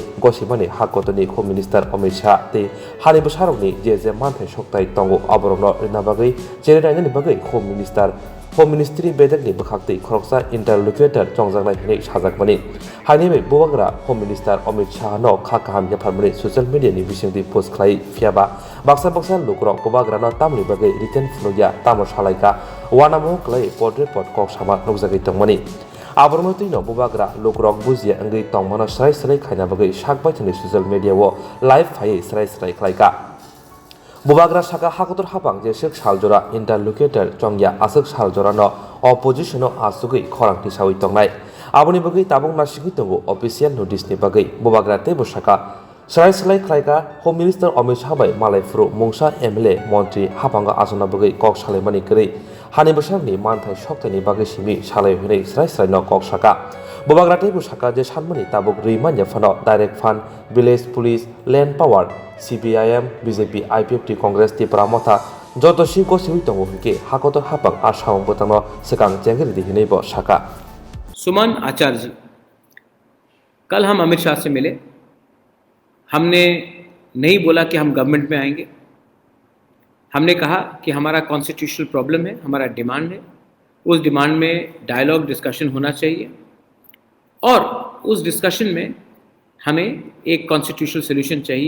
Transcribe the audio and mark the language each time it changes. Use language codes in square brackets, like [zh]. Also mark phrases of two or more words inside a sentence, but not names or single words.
[trp] गसिमानि हाकतनि [en] home minister [trp] अमित शाह ते हानि बोसोरनि जे मानथाय सकताय तंगो अबरनो रिना बागै जेरायनानि बागै [en] home ministry [trp] बेदकनि बखाक्तै खरकसा इंटरलोक्यूटर चंजागनाय हिनै साजाकमानि हानिबै बोबाग्रा [en] home minister [trp] अमित शाह नो खाकाहाम याफारमानि [en] social media [trp] नि बिसुंथि पोस्ट खालाय फियाबा बाक्सा लुकरक बोबाग्रानो तामनि बागै रिटेन फुनुया तामो सालायका वानामो क्लै पोर्ट्रेट पट कक सामा नुकजागै तंगमानि आबरमतिनो बोबाग्रा लोकरक बुजिया अंगै तंमानो सराय खायना बागै साकबायथनि [en] social media [trp] वो लाइव फायै सराय खालायका बोबाग्रा साका हाकतर हापां जे सेक सालजरा इंटरलोक्यूटर चंगिया आसक सालजरानो अपोजिशनो आसुगै खरांथि सावै तंनाय आबनि बागै ताबुं नासिगै तंगो अफिशियल नोटिसनि बागै बोबाग्रा ते बसाका सराय खालायका [en] home minister [trp] अमित शाह बाय मालायफ्रु मुंसा एमएलए मंत्री हापांगा आजना बागै कक सालायमानि गरै हानि बोसोरनि मानथाय सकतायनि बागै सिमि सालायहैनाय सराय कक साका बोबाग्रा ते बसाका जे सानमानि ताबुक रैमान याफानो [en] direct fund village police land power [trp] CPIM बीजेपी आइपिएफटी कांग्रेस टिप्रामथा जतसी गसिबै दंगो हिके हाकतर हापां आसाम बोतांनो सिगां जेंगेरि दिहिनैबो साका [hi] सुमन आचार्य जी, कल हम अमित शाह से मिले। हमने नहीं बोला कि हम गवर्नमेंट में आएंगे। हमने कहा कि हमारा [en] constitutional problem [hi] है, हमारा डिमांड है, उस डिमांड में [en] dialogue discussion [hi] होना चाहिए और उस डिस्कशन में हमें एक [en] constitutional solution [hi] चाहिए।